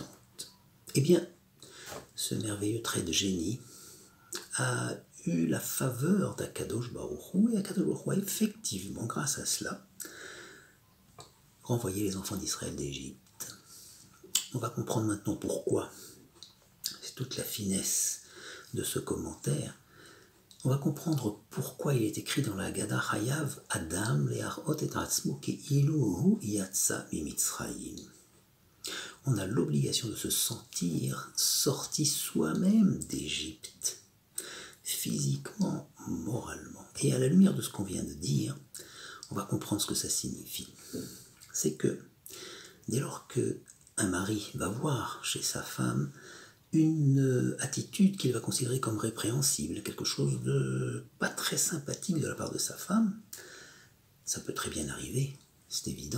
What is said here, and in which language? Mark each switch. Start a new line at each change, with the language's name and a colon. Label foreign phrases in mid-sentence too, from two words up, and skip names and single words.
French: » Eh bien, ce merveilleux trait de génie a eu la faveur d'
Hebrew: הקדוש ברוך הוא,
French: et
Hebrew: הקדוש ברוך הוא
French: a effectivement, grâce à cela, renvoyé les enfants d'Israël d'Égypte. On va comprendre maintenant pourquoi. C'est toute la finesse de ce commentaire. On va comprendre pourquoi il est écrit dans la Haggadah
Hebrew: חייב אדם להראות את עצמו כאילו הוא יצא ממצרים.
French: On a l'obligation de se sentir sorti soi-même d'Égypte, physiquement, moralement. Et à la lumière de ce qu'on vient de dire, on va comprendre ce que ça signifie. C'est que dès lors qu'un mari va voir chez sa femme une attitude qu'il va considérer comme répréhensible, quelque chose de pas très sympathique de la part de sa femme, ça peut très bien arriver, c'est évident.